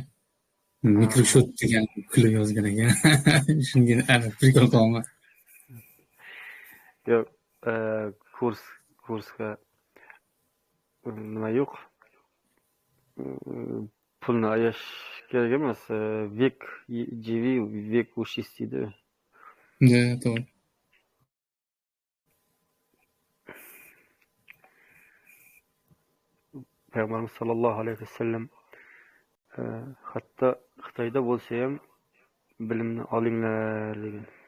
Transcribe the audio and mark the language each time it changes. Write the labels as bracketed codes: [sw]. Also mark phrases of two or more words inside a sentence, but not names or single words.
[uz] Mikroshoot degan kulib yozgan ekan. Shunga ana prikol qilaman. Yo'q, kursga nima yo'q. Pulni ayash kerak emas. [ru] Век живи, век учись deydi. [uz] Да, to'g'ri. Payg'ambarimiz [ar] صلى الله عليه وسلم [uz] hatto Xitoyda bo'lsa ham bilimni olinglar degan.